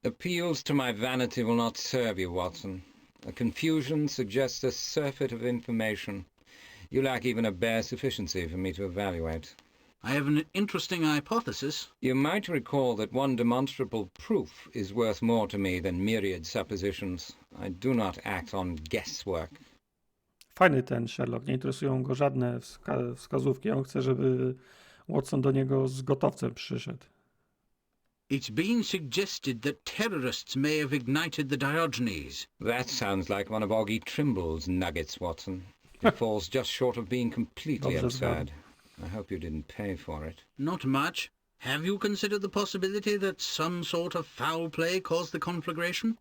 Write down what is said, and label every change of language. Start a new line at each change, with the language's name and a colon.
English: Appeals to my vanity will not serve you, Watson. A confusion suggests a surfeit of information. You lack even a bare sufficiency for me to evaluate. I have an interesting hypothesis. You might recall that one demonstrable proof is worth more to me than myriad suppositions. I do not act on guesswork.
Polish: Fajny ten Sherlock, nie interesują go żadne wskazówki. On chce, żeby Watson do niego z gotowcem przyszedł.
English: It's been suggested that terrorists may have ignited the Diogenes. That sounds like one of Augie Trimble's nuggets, Watson. It falls just short of being completely absurd. I hope you didn't pay for it. Not much. Have you considered the possibility that some sort of foul play caused the conflagration?